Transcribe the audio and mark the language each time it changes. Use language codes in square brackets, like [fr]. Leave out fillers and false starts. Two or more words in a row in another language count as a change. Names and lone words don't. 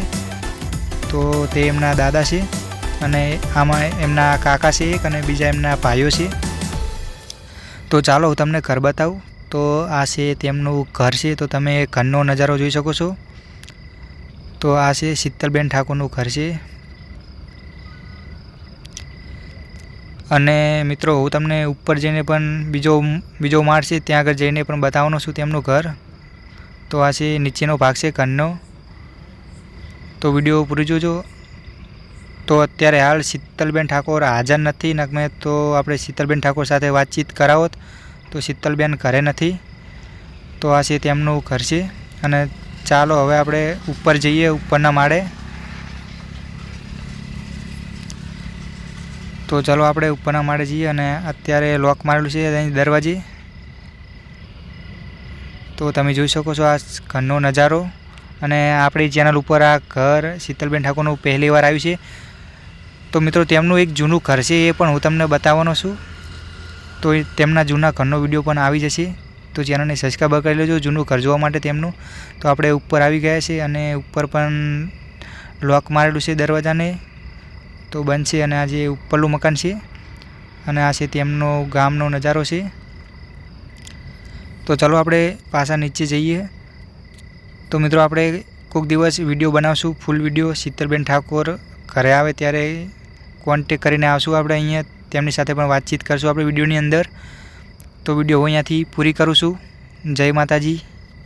[gu] તો તે એમના દાદા છે અને આમાં એમના કાકા છે એક અને બીજા એમના ભાઈઓ છે। તો ચાલો હું તમને ઘર બતાઉં। તો આ છે તેમનું ઘર છે। તો તમે ઘરનો નજારો જોઈ શકો છો। તો આ છે શીતલબેન ઠાકોરનું ઘર છે। અને મિત્રો હું તમને ઉપર જઈને પણ બીજો માળ છે ત્યાં આગળ જઈને પણ બતાવવાનો છું તેમનું ઘર। તો આ છે નીચેનો ભાગ છે ઘરનો। તો વિડિયો પૂરી જોજો। તો અત્યારે હાલ શીતલબેન ઠાકોર હાજર નથી, નકમે તો આપણે શીતલબેન ઠાકોર સાથે વાતચીત કરાવત। તો શીતલબેન ઘરે નથી। તો આ છે તેમનું ઘર છે અને ચાલો હવે આપણે ઉપર જઈએ ઉપરના માળે। તો ચલો આપણે ઉપરના માળે જઈએ અને અત્યારે લૉક મારેલું છે અહીં દરવાજે। તો તમે જોઈ શકો છો આ ઘરનો નજારો। અને આપણી ચેનલ ઉપર આ ઘર શીતલબેન ઠાકોરનું પહેલી વાર આવ્યું છે। તો મિત્રો તેમનું એક જૂનું ઘર છે એ પણ હું તમને બતાવવાનો છું। તો તેમના જૂના ઘરનો વિડિયો પણ આવી જશે। તો ચેનલને સબ્સ્ક્રાઇબ કરી લેજો જૂનું ઘર જોવા માટે તેમનું। તો આપણે ઉપર આવી ગયા છે અને ઉપર પણ લૉક મારેલું છે દરવાજાને। તો બંધ છે અને આ જે ઉપરનું મકાન છે અને આ છે તેમનો ગામનો નજારો છે। તો ચલો આપણે પાછા નીચે જઈએ। તો મિત્રો આપણે કોક દિવસ વિડિયો બનાવશું [en] full video [gu] શીતલબેન ઠાકોર ઘરે આવે ત્યારે કૉન્ટેક્ટ કરીને આવશું આપણે અહીંયા તેમની સાથે પણ વાતચીત કરશું આપણે વિડિયોની અંદર। તો વિડિયો હું અહીંયાથી પૂરી કરું છું। જય માતાજી।